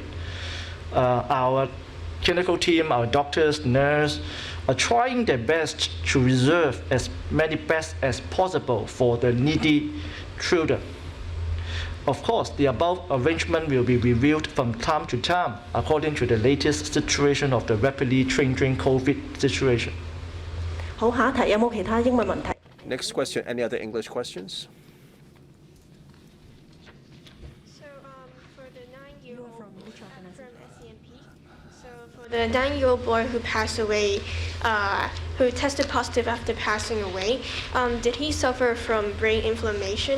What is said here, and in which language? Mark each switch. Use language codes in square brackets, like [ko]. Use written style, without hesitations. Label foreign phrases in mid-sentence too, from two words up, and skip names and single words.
[en] Our clinical team, our doctors, nurses, are trying their best to reserve as many beds as possible for the needy children. Of course, the above arrangement will be reviewed from time to time according to the latest situation of the rapidly changing COVID situation. [yue] 好，下一題有冇其他英文問題？ [en] Next question, any other English questions? So for the 9-year-old from SCMP, so for the 9-year-old boy who passed away, who tested positive after passing away, did he suffer from brain inflammation?